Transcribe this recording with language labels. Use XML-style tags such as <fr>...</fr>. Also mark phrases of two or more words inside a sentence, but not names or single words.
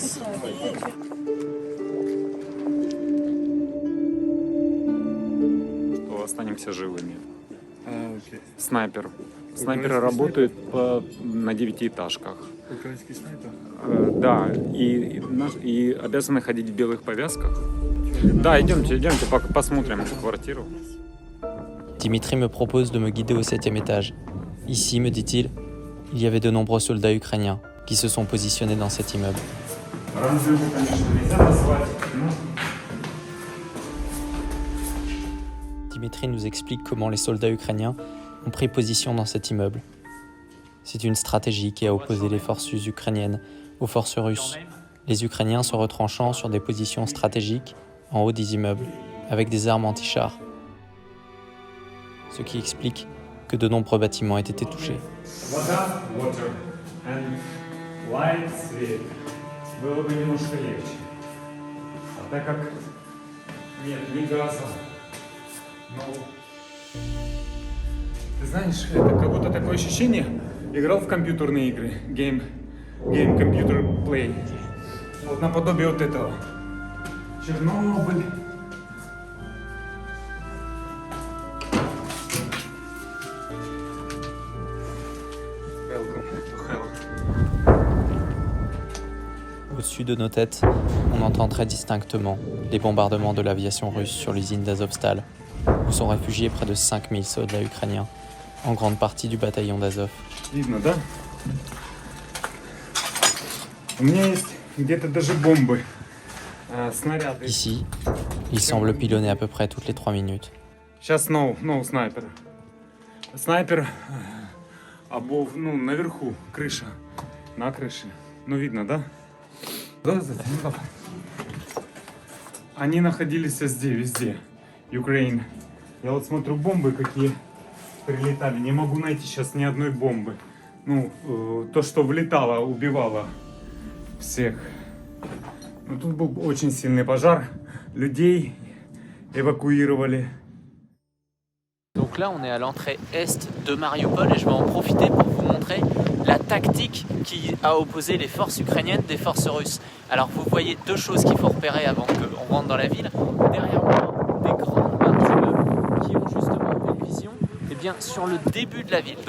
<ru>Что останемся живыми. Снайпер. Снайперы работают на 9-этажках. Украинский снайпер? Да, и обязаны ходить в белых повязках. Да, идемте, посмотрим эту квартиру.</ru> <fr>Dimitri me propose de me guider au 7e étage. Ici, me dit-il, il y avait de nombreux soldats ukrainiens qui se sont positionnés dans cet immeuble. Dimitri nous explique comment les soldats ukrainiens ont pris position dans cet immeuble. C'est une stratégie qui a opposé les forces ukrainiennes aux forces russes, les Ukrainiens se retranchant sur des positions stratégiques en haut des immeubles, avec des armes anti-chars. Ce qui explique que de nombreux bâtiments aient été touchés.</fr> <ru>Ты знаешь, это как будто такое ощущение, играл в компьютерные игры,</ru> <en>game computer play.</en> <ru>Вот наподобие вот этого. Чернобыль.</ru> <fr>Au-dessus de nos têtes, on entend très distinctement les bombardements de l'aviation russe sur l'usine d'Azovstal, où sont réfugiés près de 5000 soldats ukrainiens, en grande partie du bataillon d'Azov.</fr> <ru>Видно, да? У меня есть где-то даже бомбы, снаряды.</ru> <fr>Ici, il semble pilonner à peu près toutes les 3 minutes.</fr> <ru>Сейчас no снайпер. Снайпер наверху, крыша. На крыше. Ну видно, да? Да, они находились везде. Украина. Я вот смотрю, бомбы какие прилетали. Не могу найти сейчас ни одной бомбы. То, что влетало, убивало всех. Но тут был очень сильный пожар. Людей évacués.</ru> <fr>Donc là, on est à l'entrée est de Mariupol et je vais en profiter pour vous montrer la tactique qui a opposé les forces ukrainiennes des forces russes. Alors vous voyez deux choses qu'il faut repérer avant qu'on rentre dans la ville. Derrière moi, des grandes barres d'immeubles qui ont justement une vision sur le début de la ville.</fr>